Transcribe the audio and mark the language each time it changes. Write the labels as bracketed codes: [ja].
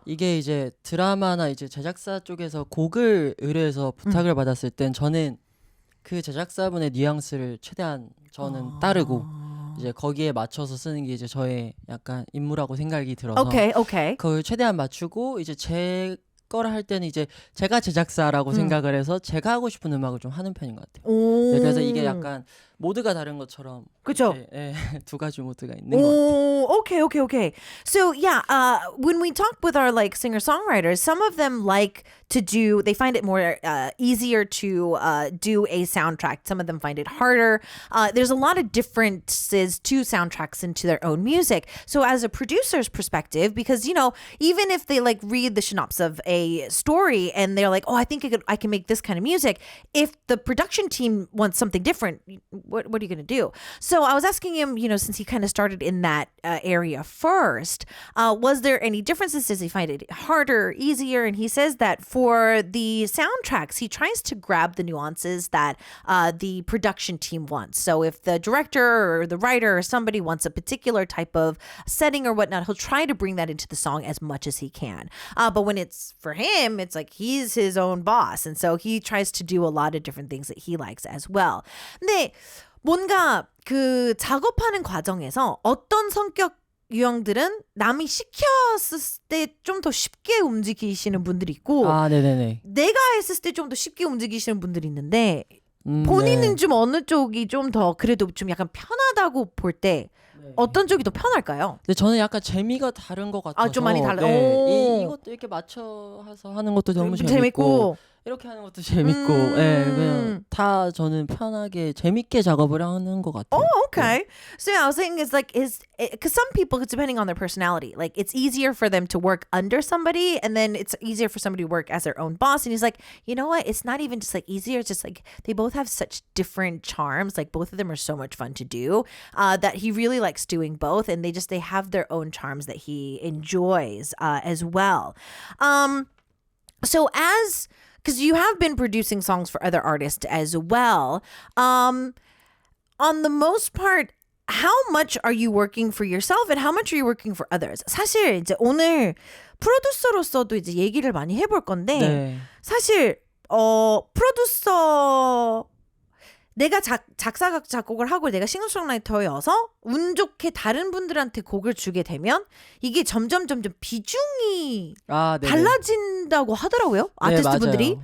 [ko] 이게 이제 드라마나 이제 제작사 쪽에서 곡을 의뢰해서 부탁을 받았을 땐 저는 그 제작사분의 뉘앙스를 최대한 저는 따르고 이제 거기에 맞춰서 쓰는 게 이제 저의 약간 임무라고 생각이 들어서 오케이. 그걸 최대한 맞추고 이제 제 거를 할 때는 이제 제가 제작사라고 생각을 해서 제가 하고 싶은 음악을 좀 하는 편인 것 같아요. 네, 그래서 이게 약간 모드가 다른 것처럼 그렇죠. 두 가지 모드가 있는 것 같아요. [en] Okay. So when we talk with our like singer-songwriters, some of them like to do, they find it more easier to do a soundtrack. Some of them find it harder. There's a lot of differences to soundtracks and to their own music. So as a producer's perspective, because, you know, even if they like read the synopsis of a story and they're like, oh, I think I can make this kind of music. If the production team wants something different, what are you going to do? So I was asking him, you know, since he kind of started in that area first, was there any differences? Does he find it harder, easier? And he says that for the soundtracks, he tries to grab the nuances that the production team wants. So if the director or the writer or somebody wants a particular type of setting or whatnot, he'll try to bring that into the song as much as he can. But when it's for him, it's like he's his own boss. And so he tries to do a lot of different things that he likes as well. [ko] 근데 뭔가 그 작업하는 과정에서 어떤 성격 유형들은 남이 시켰을 때 좀 더 쉽게 움직이시는 분들이 있고 내가 했을 때 좀 더 쉽게 움직이시는 분들이 있는데 본인은 좀 어느 쪽이 좀 더 그래도 좀 약간 편하다고 볼 때 어떤 쪽이 더 편할까요? 근데 저는 약간 재미가 다른 것 같아서 좀 많이 달라요. 이것도 이렇게 맞춰서 하는 것도 너무 재밌고 이렇게 하는 것도 재밌고 그냥 다 저는 편하게 재밌게 작업을 하는 것 같아요. [en] Okay. So I was saying it's like because some people, depending on their personality, like it's easier for them to work under somebody and then it's easier for somebody to work as their own boss. And he's like, you know what? It's not even just like easier. It's just like they both have such different charms. Like both of them are so much fun to do that he really likes doing both. And they have their own charms that he enjoys as well. So because you have been producing songs for other artists as well. On the most part, how much are you working for yourself and how much are you working for others? [ko] 사실 이제 오늘 프로듀서로서도 이제 얘기를 많이 해볼 건데 사실 프로듀서 내가 작사 작곡을 하고 내가 싱어송라이터여서 운 좋게 다른 분들한테 곡을 주게 되면 이게 점점 비중이 달라진다고 하더라고요. 아티스트 분들이.